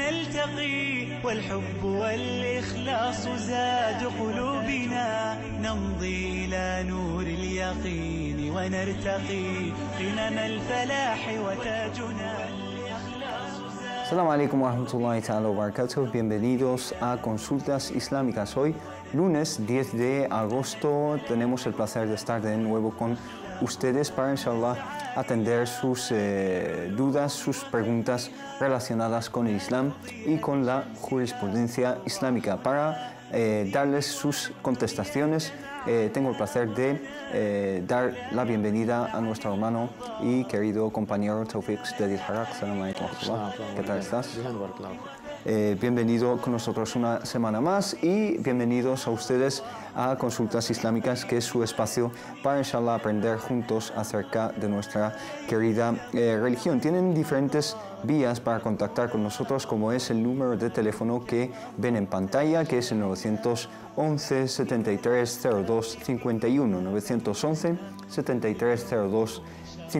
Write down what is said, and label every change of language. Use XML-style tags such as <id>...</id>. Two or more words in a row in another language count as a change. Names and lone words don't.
<ar>ونرتقي والحب والإخلاص زاد قلوبنا نمضي إلى نور اليقين ونرتقي قمم الفلاح وتاجنا السلام عليكم ورحمة الله تعالى وبركاته.</ar> <es>Bienvenidos a Consultas Islámicas. Hoy, lunes 10 de agosto, tenemos el placer de estar de nuevo con ustedes para, inshallah, atender sus dudas, sus preguntas relacionadas con el Islam y con la jurisprudencia islámica. Para darles sus contestaciones, tengo el placer de dar la bienvenida a nuestro hermano y querido compañero Tawfiq Jadid Harak.</es> <ar>سلام عليكم.</ar> <es>¿Qué tal estás? Bienvenido con nosotros una semana más y bienvenidos a ustedes a Consultas Islámicas, que es su espacio para, inshallah, aprender juntos acerca de nuestra querida religión. Tienen diferentes vías para contactar con nosotros, como es el número de teléfono que ven en pantalla, que es el 911 73 02 51, 911 73 02 51.</es>